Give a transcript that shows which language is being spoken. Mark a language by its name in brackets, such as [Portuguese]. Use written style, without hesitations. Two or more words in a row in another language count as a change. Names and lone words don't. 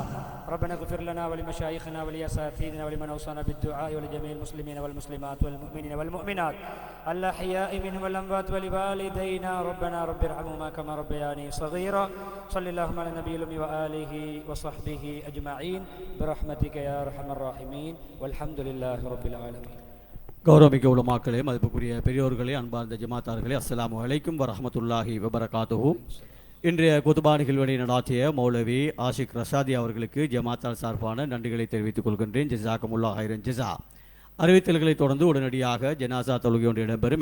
[Arabic] ربنا اغفر لنا ولمشايخنا ولأساتذتنا ولمن أوصانا بالدعاء ولجميع المسلمين والمسلمات والمؤمنين والمؤمنات الأحياء منهم والأموات ولوالدينا ربنا رب ارحمهما كما ربياني صغيرا. صل اللهم على النبي الأمي وآله وصحبه أجمعين برحمتك يا أرحم الراحمين والحمد لله رب العالمين. [Tamil] கௌரவமிக்க உலமாக்களே, மதிப்புக்குரிய பெரியோர்களே, அன்பார்ந்த ஜமாத்தார்களே, [Arabic] السلام عليكم ورحمة الله وبركاته. [Tamil] இன்றைய குதுபா நிகழ்வினை நடாத்திய மௌலவி ஆஷிக் ரஷாதி அவர்களுக்கு ஜமாத்தார் சார்பான நன்றிகளை தெரிவித்துக் கொள்கின்றேன். [Arabic] جزاكم الله خيرا جزاء. [Tamil] அறிவித்தல்களை தொடர்ந்து உடனடியாக ஜனாசா தொழுகை ஒன்று இடம்பெறும்.